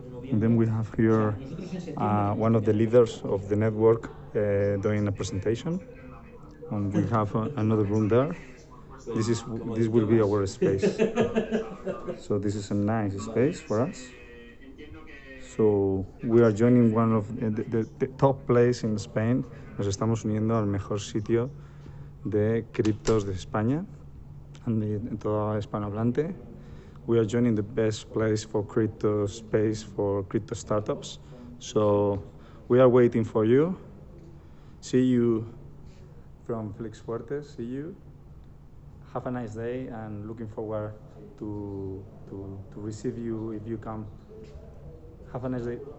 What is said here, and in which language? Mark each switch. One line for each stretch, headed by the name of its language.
English: And then we have here one of the leaders of the network doing a presentation. And we have another room there. This will be our space. So this is a nice space for us. So we are joining one of the top place in Spain.
Spanish: Nos estamos uniendo al mejor sitio de criptos de España, en toda hispanohablante.
English: We are joining the best place for crypto space for crypto startups. So we are waiting for you. See you from Flix Fuertes. See you. Have a nice day, and looking forward to receive you if you come. Have a nice day.